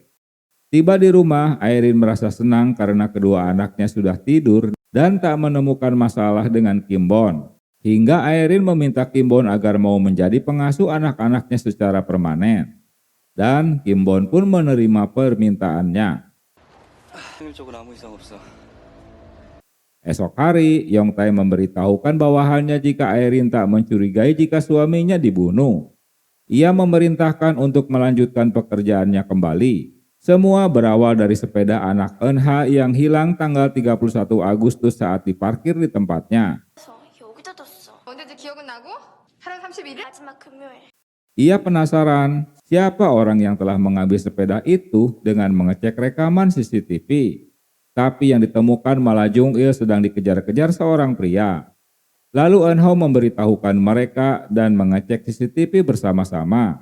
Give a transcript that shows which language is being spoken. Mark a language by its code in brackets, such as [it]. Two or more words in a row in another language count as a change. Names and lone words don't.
[id] Tiba di rumah, Erin merasa senang karena kedua anaknya sudah tidur dan tak menemukan masalah dengan Kim Bon. Hingga Erin meminta Kim Bon agar mau menjadi pengasuh anak-anaknya secara permanen. Dan Kim Bon pun menerima permintaannya. [ko] 확률적으로 아무 이상 없어. [id] Esok hari, Yong Tae memberitahukan bawahannya jika Erin tak mencurigai jika suaminya dibunuh. Ia memerintahkan untuk melanjutkan pekerjaannya kembali. Semua berawal dari sepeda anak Eunha yang hilang tanggal 31 Agustus saat diparkir di tempatnya. [ko] 여기다 뒀어. 언제인지 기억은 나고? 8월 31일? 마지막 금요일. [id] Ia penasaran siapa orang yang telah mengambil sepeda itu dengan mengecek rekaman CCTV. Tapi yang ditemukan malah Jung Il sedang dikejar-kejar seorang pria. Lalu Eunho memberitahukan mereka dan mengecek CCTV bersama-sama.